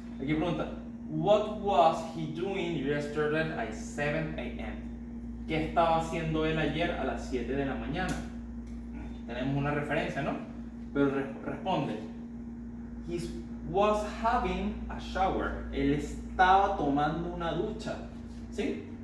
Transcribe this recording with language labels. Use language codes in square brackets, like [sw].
[es] Aquí pregunta, [en] what was he doing yesterday at 7 a.m.? [es] ¿Qué estaba haciendo él ayer a las 7 de la mañana? Tenemos una referencia, ¿no? Pero responde, [en] he was having a shower. [es] Él estaba tomando una ducha. ¿Sí?